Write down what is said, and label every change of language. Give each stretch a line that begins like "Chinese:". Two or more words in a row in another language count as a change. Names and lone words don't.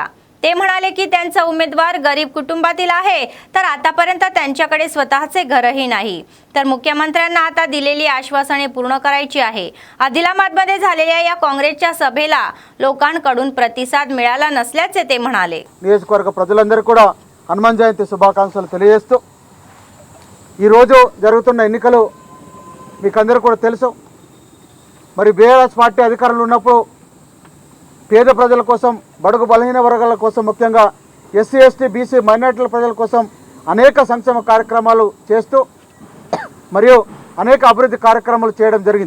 Marathi: ते म्हणाले की त्यांचा उमेदवार गरीब कुटुंबातील आहे, तर आतापर्यंत त्यांच्याकडे स्वतःचे घरही नाही, तर मुख्यमंत्र्यांना आता दिलेली आश्वासने पूर्ण करायची आहे। आदिलाबादमध्ये झालेल्या या काँग्रेसच्या सभेला लोकांकडून प्रतिसाद मिळाला नसल्याचे ते म्हणाले।
Telugu: నియోజకవర్గ ప్రజలందరూ కూడా హనుమాన్ జయంతి శుభాకాంక్షలు తెలియజేస్తూ ఈ రోజు జరుగుతున్న ఎన్నికలు మీకందరూ కూడా తెలుసు। మరి బీఆర్ఎస్ పార్టీ అధికారంలో ఉన్నప్పుడు పేద ప్రజల కోసం, బడుగు బలహీన వర్గాల కోసం, ముఖ్యంగా ఎస్సీ ఎస్టీ బీసీ మైనారిటీల ప్రజల కోసం అనేక సంక్షేమ కార్యక్రమాలు చేస్తూ మరియు అనేక అభివృద్ధి కార్యక్రమాలు చేయడం జరిగింది।